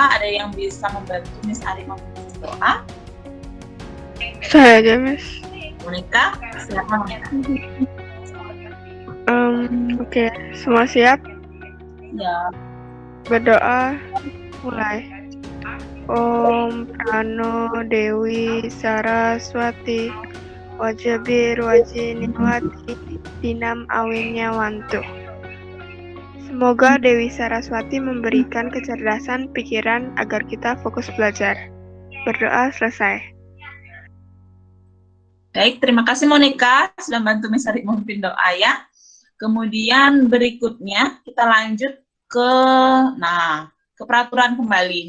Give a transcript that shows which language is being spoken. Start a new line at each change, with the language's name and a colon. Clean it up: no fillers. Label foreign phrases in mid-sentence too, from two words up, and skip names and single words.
Indonesian: Ada yang bisa membantu Miss Ari membantu doa? Saya aja, Miss. Monica, silakan Monica. Oke, semua siap? Ya. Berdoa, mulai.
Sanskrit: Om Prano Dewi Saraswati Wajabir Wajiniwati Dinam Awinya Wantu.
Indonesian: Semoga Dewi Saraswati memberikan kecerdasan pikiran agar kita fokus belajar. Berdoa selesai. Baik, terima kasih Monica sudah bantu Miss Ari memimpin doa ya. Kemudian berikutnya kita lanjut ke peraturan kembali.